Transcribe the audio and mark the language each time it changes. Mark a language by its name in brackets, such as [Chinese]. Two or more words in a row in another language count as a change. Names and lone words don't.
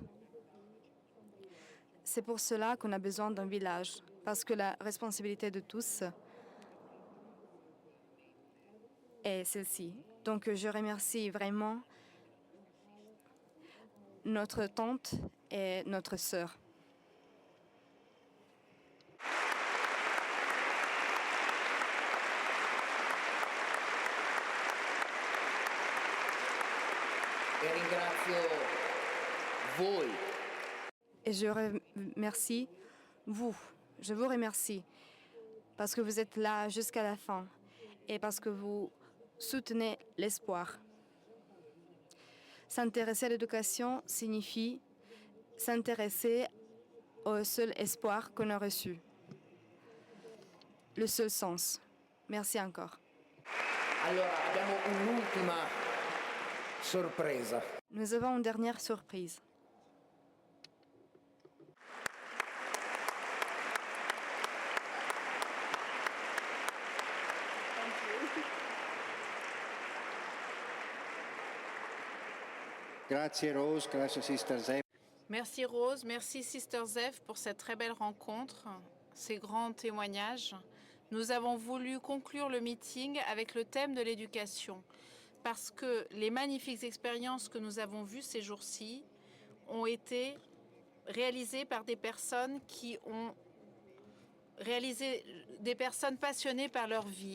[French] C'est pour cela qu'on a besoin d'un village, parce que la responsabilité de tous est celle-ci. Donc je remercie vraiment notre tante et notre sœur. [Italian] E ringrazio voi. [French] Et je remercie vous. Je vous remercie parce que vous êtes là jusqu'à la fin et parce que vous soutenez l'espoir. S'intéresser à l'éducation signifie s'intéresser au seul espoir qu'on a reçu. Le seul sens. Merci encore. [Italian] Allora, abbiamo un'ultima sorpresa. [French] Nous avons une dernière surprise. [Italian] Grazie Rose, grazie Sister Zef. [French] Merci Rose, merci Sister Zef pour cette très belle rencontre, ces grands témoignages. Nous avons voulu conclure le meeting avec le thème de l'éducation parce que les magnifiques expériences que nous avons vues ces jours-ci ont été réalisées par des personnes qui ont réalisé, des personnes passionnées par leur vie.